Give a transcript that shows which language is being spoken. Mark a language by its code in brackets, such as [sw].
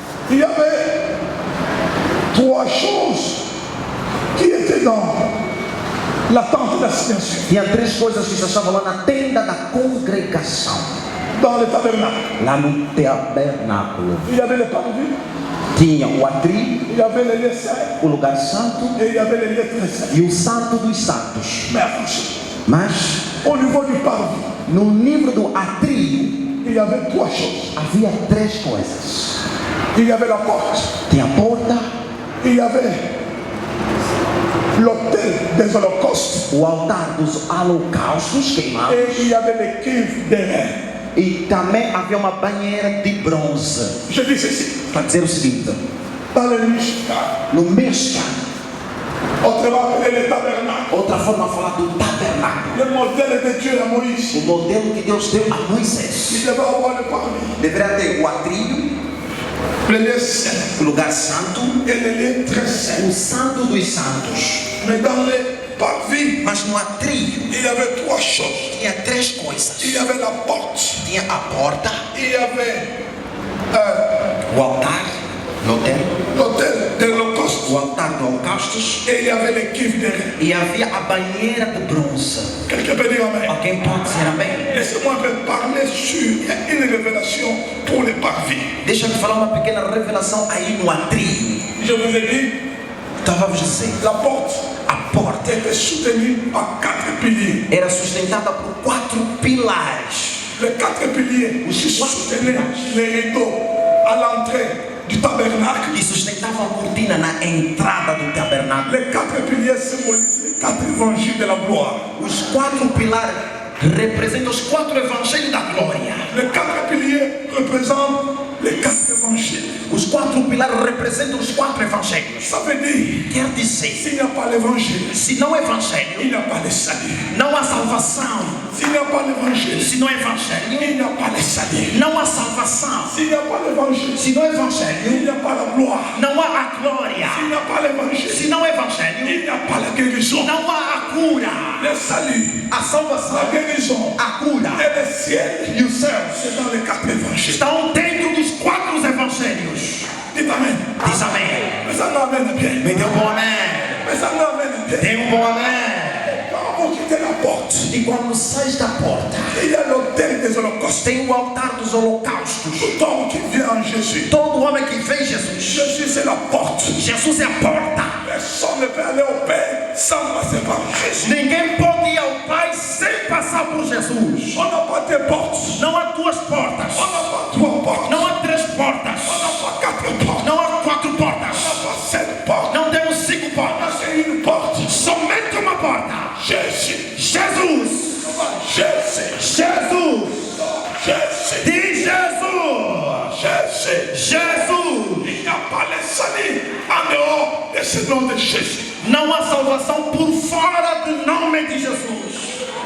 [fr] il y avait trois choses qui étaient dans la tente d'assignation, [pt] tinha três coisas que se achavam lá na tenda da congregação, [fr] dans le tabernacle. [pt] lá no tabernáculo. [fr] Il y avait le parvis, [pt] Tinha o atrio, [fr] il y avait le lieu saint [pt] o lugar santo [fr] et il y avait le lieu très saint. [pt] e o santo dos santos. [fr] Mais attention, [pt] Mas [fr] au niveau du parvis, [pt] no livro do atrio [fr] il y avait trois choses. [pt] havia três coisas. [fr] Il y avait la porte, [pt] Tinha a porta, [fr] il y avait l'autel des holocaustes [pt] o altar dos holocaustos queimados [fr] et il y avait les cuves d'airain. [pt] e também havia uma banheira de bronze. [fr] Je dis ceci, [pt] Para dizer o seguinte, [fr] dans le Mishkan, [pt] no Mishkan, [fr] autrement appelé le tabernacle, [pt] outra forma de falar do tabernáculo, [fr] le modèle de Dieu à Moïse, [pt] o modelo que Deus deu a [fr] il [pt] Moisés. [fr] devait avoir le parvis, [pt] Deveria ter o atrio, [fr] le lieu saint [pt] o lugar santo, [fr] et le lieu très saint. [pt] o santo dos santos. [fr] Mais dans le parvis, [pt] Mas no atrio [fr] il y avait trois choses. [pt] tinha três coisas. [fr] Il y avait la porte, [pt] Tinha a porta, [fr] il y avait [pt] o altar, [fr] l'autel, l'autel des holocaustes [pt] o altar de holocaustos [fr] et il y avait les cuves d'airain. [pt] e havia a banheira de bronze. [fr] Quelqu'un peut dire Amen. [pt] Alguém pode dizer amém? [fr] Laissez-moi un peu parler sur une révélation pour les parvis. [pt] Deixa-me falar uma pequena revelação aí no atrio. [fr] Je vous ai dit, [pt] Estava a dizer, [fr] la porte [pt] a porta [fr] était soutenue par quatre piliers. [pt] era sustentada por 4 pilares. [fr] Les quatre piliers qui soutenaient les rideaux à l'entrée du tabernacle. [pt] E sustentavam a cortina na entrada do tabernáculo. [fr] Les quatre piliers symbolisent les quatre évangiles de la gloire. [pt] Os 4 pilares representam os 4 evangelhos da glória. [fr] Les quatre piliers représentent les quatre évangiles. [pt] Os 4 pilares representam os 4 evangelhos. [fr] Ça veut dire, [pt] Quer dizer, [fr] s'il n'y a pas l'évangile, [pt] se não é evangelho, [fr] il n'y a pas de salut. [pt] não há salvação. [fr] S'il n'y a pas l'évangile, [pt] Se não é evangelho, [fr] il n'y a pas de salut. [pt] não há salvação. [fr] S'il n'y a pas l'évangile, [pt] Se não é evangelho, [fr] il n'y a pas la gloire. [pt] não há a glória. [fr] S'il n'y a pas l'évangile, [pt] Se não é evangelho, [fr] il n'y a pas la guérison. guérison. [pt] Não há a cura. [fr] Le salut, [pt] A salvação, [fr] la guérison [pt] a cura [fr] et le ciel, [pt] e os céus [fr] c'est dans les 4 évangiles. [pt] estão dentro dos 4 evangelhos. [fr] Dites amen. [pt] Diz amém. [fr] Mais ça nous amène bien. [pt] Me dê um bom amém. [fr] Mais ça nous amène bien. [pt] Dê um bom amém. [fr] Quand vous quittez la porte, [pt] E quando sais da porta, [fr] il y a l'autel des holocaustes. [pt] tem o altar dos holocaustos. [fr] Tout homme qui vient en Jésus. [pt] Todo homem que vem Jesus, [fr] Jésus, c'est la porte. [pt] Jesus é a porta. [fr] Personne ne peut aller au Père sans passer par Jésus. [pt] Ninguém pode ir ao Pai sem passar por Jesus. [fr] On n'a pas de portes. [pt] Não há 2 portas. [fr] On n'a pas 3 portes. [pt] Não há 3 portas. [fr] On n'a pas 4 portes. [pt] Não há 4 [fr] On [pt] portas. [fr] n'a pas 7 portes. [pt] Não temos 5 portas. [fr] C'est une porte. [pt] Somente uma porta. [fr] Jésus. [pt] Jesus. [fr] Jésus. [pt] Jesus. [fr] Jésus. [pt] Diz Jesus. [fr] Jésus. [pt] Jesus. [fr] Il n'y a pas le salut en dehors de ce nom de Jésus. [pt] Não há salvação por fora do nome de Jesus.